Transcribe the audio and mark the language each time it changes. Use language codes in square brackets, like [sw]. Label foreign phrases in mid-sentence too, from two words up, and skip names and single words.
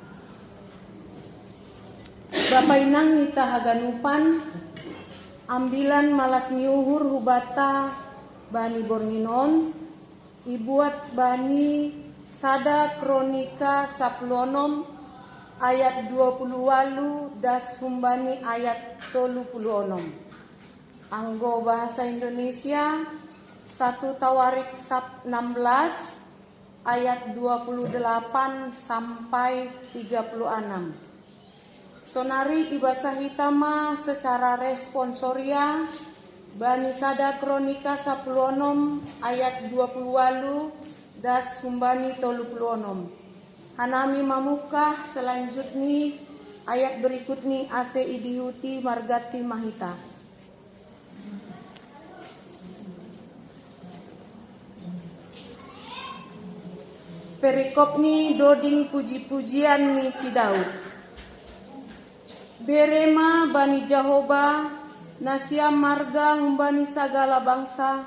[smr] Bapak inang nita haganupan ambilan malas niuhur hubata bani borninon ibuat bani sada kronika saplonom ayat 28 das sumbani ayat 36. [id] Anggo bahasa Indonesia 1 Tawarik 16 ayat 28 sampai 36. [smr] Sonari ibasa hitama [id] secara responsoria [smr] bani sada kronika saplonom ayat 28 das sumbani 36. Hanami mamukah [id] selanjutnya ayat berikutnya [smr] ase idihuti margati mahita. Perikop ni doding puji-pujian ni si Daud. Berema bani Jahoba nasiam marga humbani sagala bangsa.